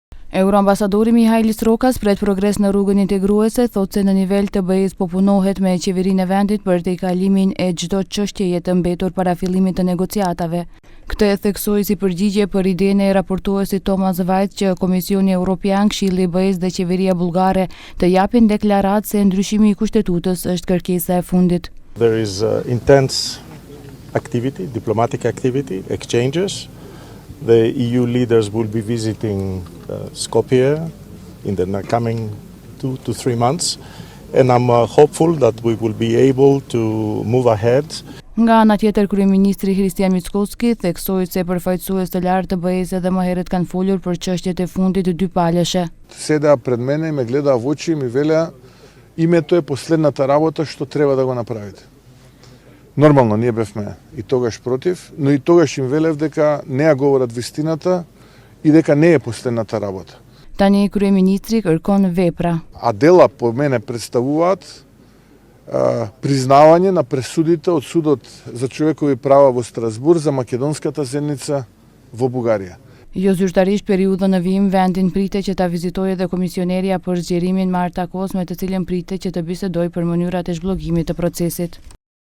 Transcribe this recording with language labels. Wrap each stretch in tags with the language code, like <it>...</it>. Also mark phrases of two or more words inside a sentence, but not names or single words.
<sq>Euroambasadori Mihalis Rokas pret progres në ррugën integruese thotë se në nivel të BE-s po punohet me qeverinë e vendit për të kalimin e çdo çështjeje të mbetur para fillimit të negociatave. Këtë e theksoi si përgjigje për idenë e raportuesit Thomas Vajt që Komisioni Evropian, Këshilli i BE-s dhe qeveria bullgare të japin deklaratë se ndryshimi i kushtetutës është kërkesa e fundit.</sq> <en>There is intense activity, diplomatic activity, exchanges. The EU leaders will be visiting Skopje in the coming 2 to 3 months, and I'm hopeful that we will be able to move ahead.</en> <sq>Nga ana tjetër, kryeministri Hristijan Mickoski theksoi se përfaqësues të lartë të BE-s edhe më herët kanë folur për çështjet e fundit dypalëshe.</sq> <mk>Седеа пред мене и ме гледаа во очи и ми велеа името е последната работа што треба да го направите. Нормално, ние бевме и тогаш против, но и тогаш им велев дека не ја говорат вистината и дека не е последната работа.</mk> <sq>Tani kryeministri kërkon vepra.</sq> <mk>А дела по мене представуваат признавање на пресудите од Судот за човекови права во Страсбург за македонската земјица во Бугарија.</mk> <sq>Jo zyrtarisht periudhën në vijim, vendin pritet që ta vizitojë edhe komisionerja për zgjerimin Marta Kozme, të cilën pritet që të bisedojë për mënyrat e zhbllogimit të procesit.</sq>